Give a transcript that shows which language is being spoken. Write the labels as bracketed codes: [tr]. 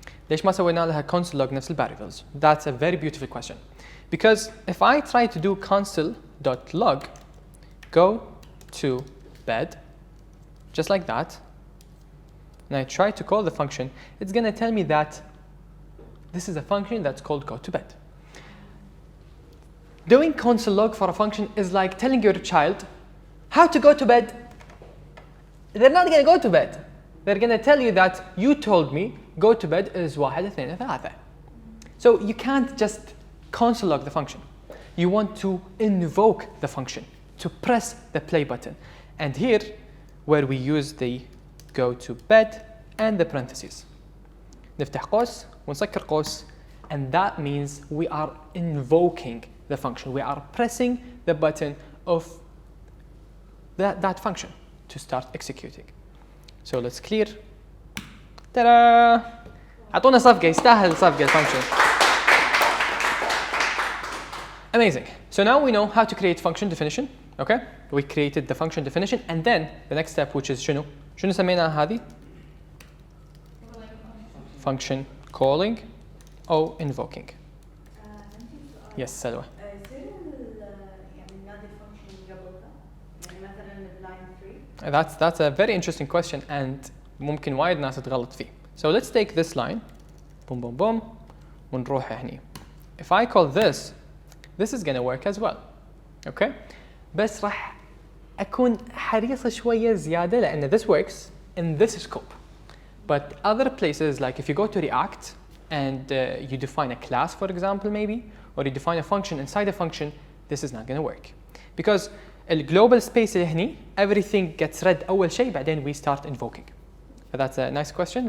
[ar] ليش ما سوينا لها console log نفس variables? [en] That's a very beautiful question. Because if I try to do console.log, go to bed, just like that, and I try to call the function, it's going to tell me that this is a function that's called go to bed. Doing console log for a function is like telling your child how to go to bed. They're not going to go to bed. They're going to tell you that you told me go to bed is 1 2 3. So you can't just console log the function. You want to invoke the function, to press the play button. And here, where we use the go to bed and the parentheses. [ar] نفتح قوس ونسكر قوس, [en] and that means we are invoking the function. We are pressing the button of that function to start executing. So let's clear. Ta-da! [ar] اعطونا صفقة يستاهل صفقة الفانكشن. [en] Amazing. So now we know how to create function definition. Okay? We created the function definition and then the next step which is [ar] شنو سميناها هذه؟ [en] function calling أو invoking. Yes, سلوى. That's a very interesting question and [ar] ممكن وايد ناس تغلط فيه. [en] So let's take this line. boom boom boom [ar] ونروح هني. [en] If I call this is gonna work as well. Okay? [ar] بس راح أكون حريصة شوية زيادة لأن [en] this works in this scope. But other places, like if you go to React and you define a class, for example, maybe, or you define a function inside a function, this is not going to work. Because the global space [ar] اللي هني, [en] everything gets read [ar] أول شيء, بعدين [en] we start invoking. But that's a nice question.